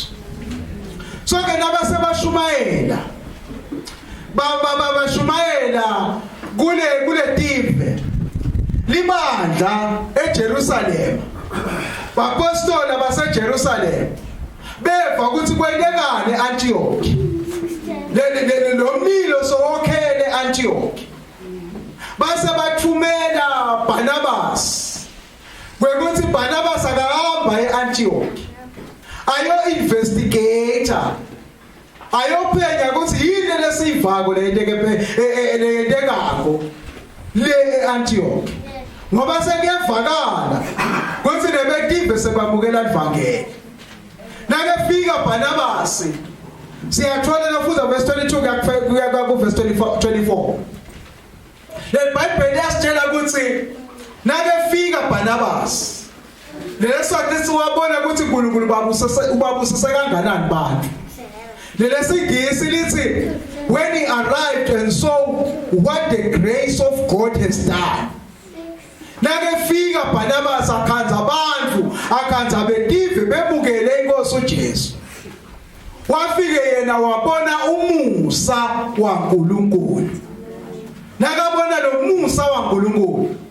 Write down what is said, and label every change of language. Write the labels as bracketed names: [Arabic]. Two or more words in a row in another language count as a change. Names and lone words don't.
[Swati] So ke nabasebashumayela bashumayela kule tive libandla eJerusalem, bapostola baseJerusalem beva ukuthi kwendekane eAntioch, lo mlilo sowokhele eAntioch, base bathumela Barnabas kwekuthi Barnabas akahamba eAntioch ayo investigator, ayophenya ukuthi yini lesivako leyendekako le eAntioch, ngoba sekuyavakala ukuthi neBetive sebamukela ivangeli. Nakefika Barnabas siyathola lafuza verse 22 kuya ku verse 24. Le Bible liyasitshela ukuthi nakefika Barnabas leso lesi wabona ukuthi uNkulunkulu ubabusise kanganani bantu. Lelesingisi lithi [English] when he arrived and saw what the grace of God has done. [Swati] Nakefika Barnabas akhanza abantu akhanza betive bebukele inkosi uJesu. Wafike yena wabona umusa waNkulunkulu. Nakabona lo musa waNkulunkulu.